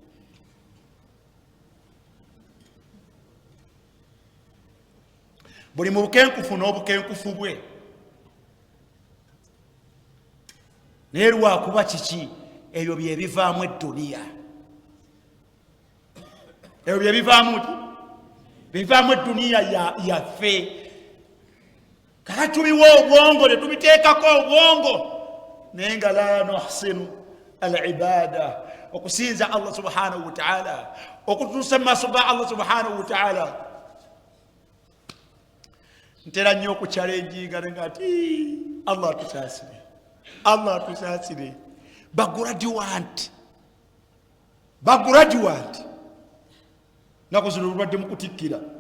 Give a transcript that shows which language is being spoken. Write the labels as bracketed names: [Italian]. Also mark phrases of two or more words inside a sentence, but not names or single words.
[Ganda] Buli mu bukenkufu n'obukenkufu bwe, naye lwakuba kiki? Ebyo bye bivaamu edduniya, ebyo bye bivaamu edduniya yaffe. Kala tubiwa obwongo ne tubiteekako obwongo, naye nga [Arabic] لا نحسن العبادة, [Ganda] okusinza [Arabic] الله سبحانه وتعالى, [Ganda] okutuusa mu maaso ga [Arabic] الله سبحانه وتعالى. [Ganda] Ntera nnyo okukyalenjinga nga ati Allah atusaasire, Allah atusaasire. Bagraduate nako zino lubadde mu kutikkira.